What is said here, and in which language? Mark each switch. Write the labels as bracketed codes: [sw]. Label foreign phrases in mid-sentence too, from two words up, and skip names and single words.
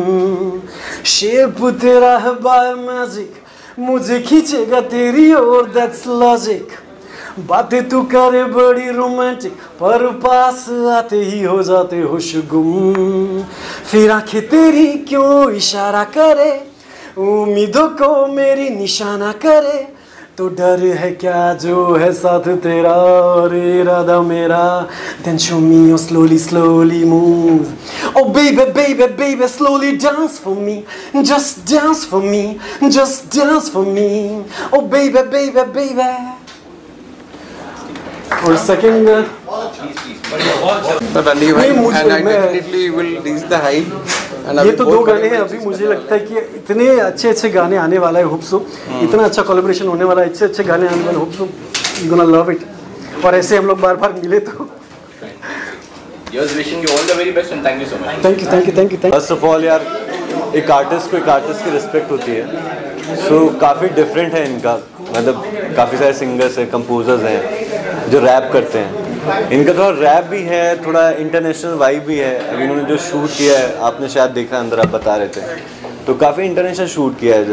[hi] शेप तेरा है [en] by magic [hi] मुझे खींचेगा तेरी ओर, [en] that's logic, [hi] बातें तू करे बड़ी रोमांटिक पर पास आते ही हो जाते होश गुम, फिर आंखें तेरी क्यों इशारा करे उम्मीदों को मेरी निशाना करे, तो डर है क्या जो है साथ तेरा और इरादा मेरा, [en] then show me your slowly move, oh baby slowly dance for me, just dance for me, just dance for me, oh baby। [hi] और सेकंड ये तो 2 गाने हैं अभी, मुझे लगता है कि इतने अच्छे गाने आने वाला है, [en] hope so [hi] इतना अच्छा कोलैबोरेशन होने वाला है, अच्छे गाने आने वाले, [en] hope so you gonna love it, [hi] और ऐसे हम लोग बार मिले तो [en] Just wishing you all the very best and thank you so much. thank you. first of all [hi] यार एक आर्टिस्ट को एक आर्टिस्ट की रिस्पेक्ट होती है, सो काफ़ी डिफरेंट है इनका, मतलब काफ़ी सारे सिंगर्स हैं, कंपोजर्स हैं जो रैप करते हैं, इनका थोड़ा रैप भी है, थोड़ा [en] international vibe [hi] भी है। अभी इन्होंने जो शूट किया है आपने शायद देखा, अंदर आप बता रहे थे, तो काफ़ी [en] international shoot [hi] किया है।